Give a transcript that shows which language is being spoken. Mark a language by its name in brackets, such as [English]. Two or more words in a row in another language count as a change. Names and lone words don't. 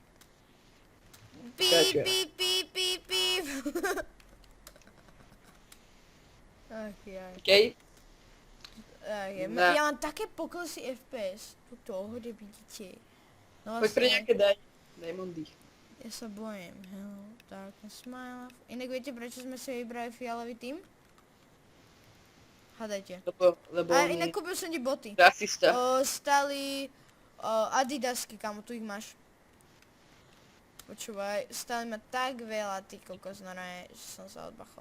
[Slovak] Kačka. Píp. Ach jaj. Okej? Ja mám také poklesy FPS. Tuto ohode vidíte. No Poď pre nejaké diamondy. Ja sa bojím. [English] Hello, darkness, smile. [Slovak] Inak viete, prečo sme si vybrali fialový tým? Hádajte. Lebo A on inak je kúpil som ti boty. rasista. Stali Adidasky, kamo, tu ich máš. Počúvaj, stali ma tak veľa, ty kokos, normálne, že som sa odbachol.